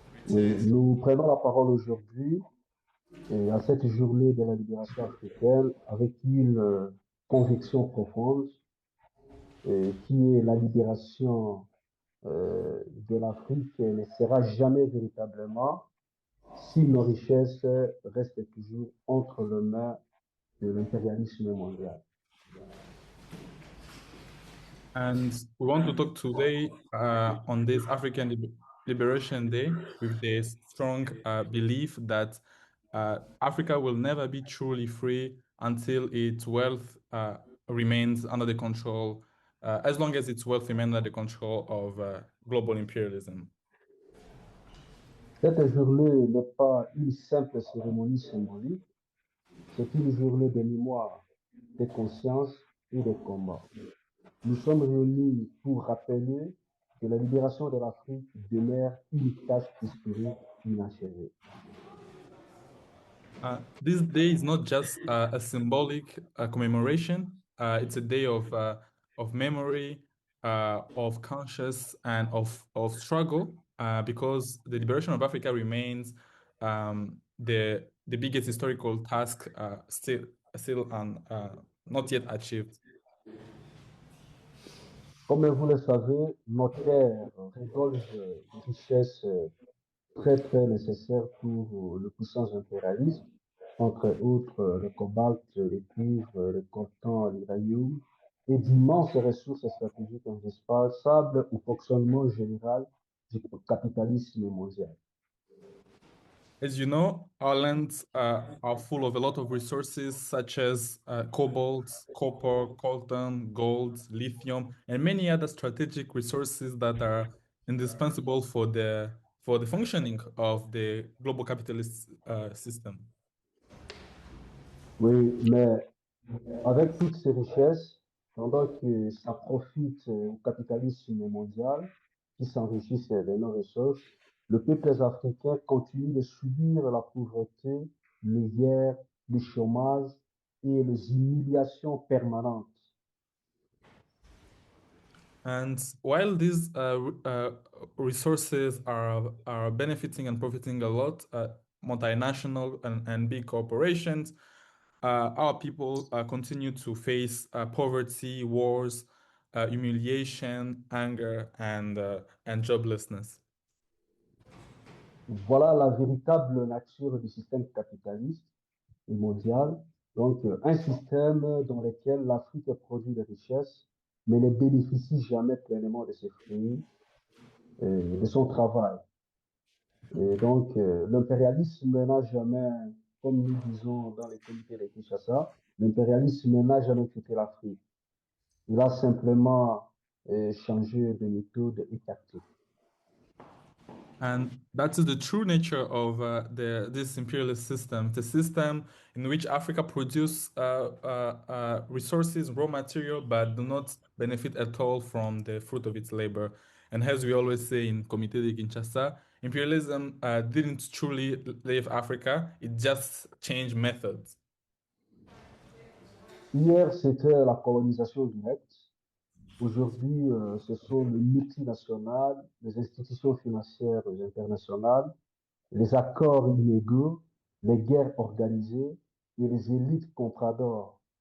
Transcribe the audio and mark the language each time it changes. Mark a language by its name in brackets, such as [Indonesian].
[French] Oui, nous prenons la parole aujourd'hui à cette journée de la libération africaine avec une conviction profonde qui est la libération de l'Afrique ne sera jamais véritablement si nos richesses restent toujours entre les mains de l'impérialisme mondial. [English] And we want to talk today on this African Liberation Day with this strong belief that Africa will never be truly free until its wealth remains under the control, as long as its wealth remains under the control of global imperialism. [French] Cette journée n'est pas une simple cérémonie symbolique, c'est une journée de mémoire, de conscience et de combat. Nous sommes réunis pour rappeler que la libération de l'Afrique demeure une tâche historique inachevée. [English] This day is not just a symbolic commemoration. It's a day of memory, of conscious, and of struggle, because the liberation of Africa remains the biggest historical task still not yet achieved. [French] Comme vous le savez, notre terre regorge de richesses très nécessaires pour le puissant impérialisme, entre autres le cobalt, le cuivre, le coltan, l'uranium, et d'immenses ressources stratégiques indispensables au fonctionnement général du capitalisme mondial. [English] As you know, our lands are full of a lot of resources such as cobalt, copper, coltan, gold, lithium, and many other strategic resources that are indispensable for the functioning of the global capitalist system. [French] Oui, mais avec toutes ces richesses, pendant que ça profite au capitalisme mondial, qui s'enrichissent de nos ressources, le peuple africain continue de subir la pauvreté, les guerres, le chômage et les humiliations permanentes. [English] And while these resources are benefiting and profiting a lot, multinational and big corporations, our people continue to face poverty, wars, humiliation, anger, and joblessness. [French] Voilà la véritable nature du système capitaliste et mondial. Donc, un système dans lequel l'Afrique produit des richesses, mais ne bénéficie jamais pleinement de ses fruits, de son travail. Et donc, l'impérialisme n'a jamais, comme nous disons dans les comités de Kinshasa, l'impérialisme n'a jamais quitté l'Afrique. Il a simplement changé de méthode et tactique. [English] And that is the true nature of this imperialist system. The system in which Africa produces resources, raw material, but do not benefit at all from the fruit of its labor. And as we always say in Comité de Kinshasa, imperialism didn't truly leave Africa, it just changed methods. [French] Hier, c'était la colonisation directe. Aujourd'hui, ce sont les multinationales, les institutions financières internationales, les accords illégaux, les guerres organisées et les élites compradors